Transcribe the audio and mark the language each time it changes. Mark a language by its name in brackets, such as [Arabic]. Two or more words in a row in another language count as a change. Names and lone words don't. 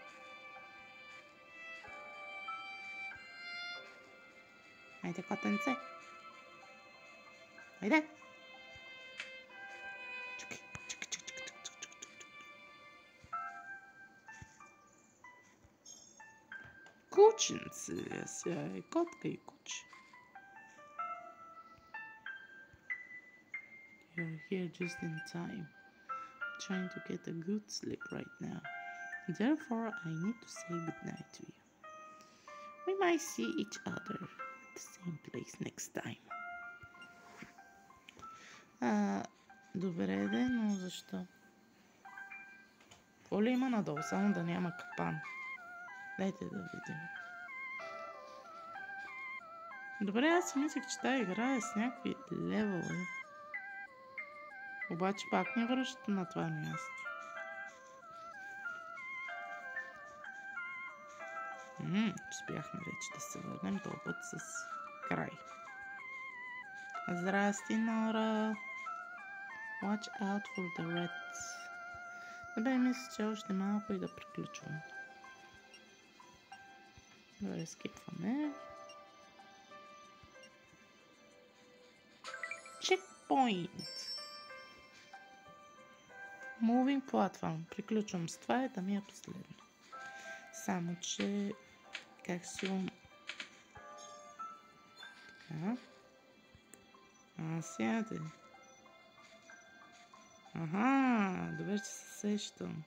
[Bulgarian] Айде, котенце. Айде. Чукай, чукай, чукай, чукай, чукай, чукай, чукай. Кученце, сега е котка и куче. [English] You're here just in time. I'm trying to get a good sleep right now. Therefore, I need to say goodnight to you. We might see each other at the same place next time. [Bulgarian] Добре, но защо? Какво ли има надолу? Само да няма капан. Дайте да видим. Добре, аз си мислех, че тази игра е с някакви левели. Обаче пак не връща на това място. Успяхме вече да се върнем този път с край. Здрасти, Нора! [English] Watch out for the reds. [Bulgarian] Добре, мисля, че още малко и да приключвам. Добре, скипваме. [English] Checkpoint! Moving platform. [Bulgarian] Приключвам с това, да ми е последно. Само, че как си така. Сяде. Добре, че се сещам.